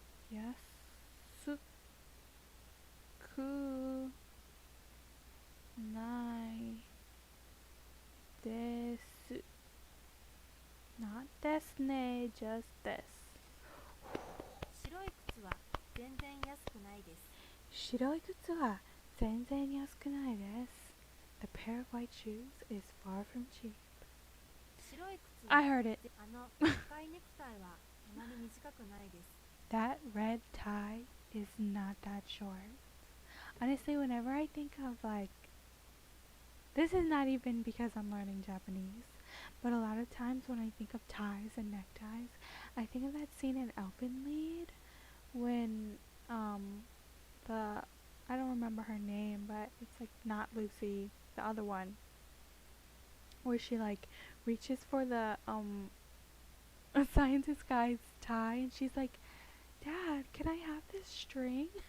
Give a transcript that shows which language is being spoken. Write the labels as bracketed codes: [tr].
[ja] 安くないです。 [en] Not ですね just です。 [ja] 白い靴は全然安くないです。白い靴は全然安くないです。 [en] The pair of white shoes is far from cheap. [ja] 靴 [en] I heard it. [ja] あの赤いネクタイはあまり短くないです。 [en] That red tie is not that short. Honestly, whenever I think of like, this is not even because I'm learning Japanese, but a lot of times when I think of ties and neckties, I think of that scene in Elfenlied when um the I don't remember her name, but it's like not Lucy, the other one, where she like reaches for the a scientist guy's tie and she's like, "Dad, can I have this string?"